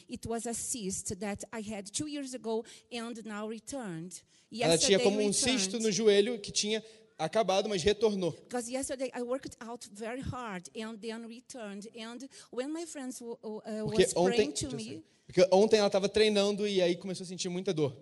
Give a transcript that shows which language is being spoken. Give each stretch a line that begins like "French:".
English: It was a cyst that I had 2 years ago and now returned. Yesterday
Portuguese: ela tinha como um cisto no joelho que tinha acabado, mas retornou.
English: Because yesterday I worked out very hard and then returned. And when my friends was praying to me.
Portuguese: Porque ontem ela estava treinando e aí começou a sentir muita dor.